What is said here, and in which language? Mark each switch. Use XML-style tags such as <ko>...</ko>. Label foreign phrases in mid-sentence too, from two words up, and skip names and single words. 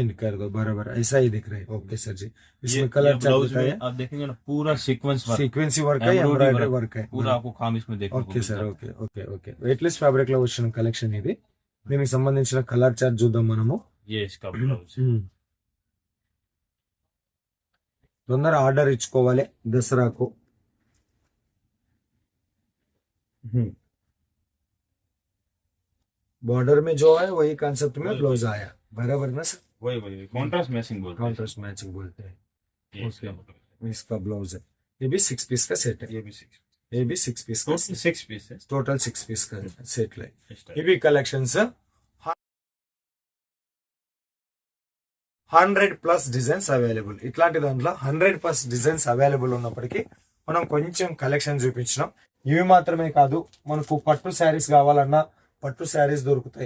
<hi>सेंड कर दो. बराबर, ऐसा ही दिख रहा है. ओके सर जी. ये इसमें कलर ब्लाउज में आप देखेंगे ना, पूरा</hi> <en>sequence work, sequency work</en> <hi>है, Embroidery एम्ब्रॉयडरी work, वर्क है. पूरा आपको काम इसमें देखने को</hi> <en>Okay sir.</en> <hi>मिलता है।</hi> <en>okay okay okay, weightless fabric</en> <te>లో వచ్చిన కలెక్షన్ ఇది. దీనికి సంబంధించిన</te> <en>color chart</en> <te>చూద్దాం మనము.</te> <hi>ये इसका ब्लाउज</hi> <te>తొందర ఆర్డర్ ఇచ్చుకోవాలి దసరాకు.</te> <hi>बॉर्डर में जो है वही कॉन्सेप्ट में ब्लाउज आया. बराबर ना सर? वही वही</hi> <en>contrast matching</en> <hi>बोलते हैं।</hi> <en>contrast matching</en> <hi>बोलते हैं. ये इसका मतलब इसका ब्लाउज है. ये भी 6 पीस का सेट है. ये भी 6 ये भी 6 पीस का टोटल 6 पीस है। टोटल 6 पीस का सेट है. इस टाइप।</hi> <te>ఇవి కలెక్షన్స్ 100+</te> <en>designs available.</en> <te>ఇట్లాంటి దాంట్లో 100+</te> <en>designs available</en> <te>ఉన్నప్పటికీ మనం కొంచెం కలెక్షన్ చూపించినాం. ఇవి మాత్రమే కాదు, మనకు పట్టు శారీస్ కావాలన్నా పట్టు శారీస్ దొరుకుతాయి.</te>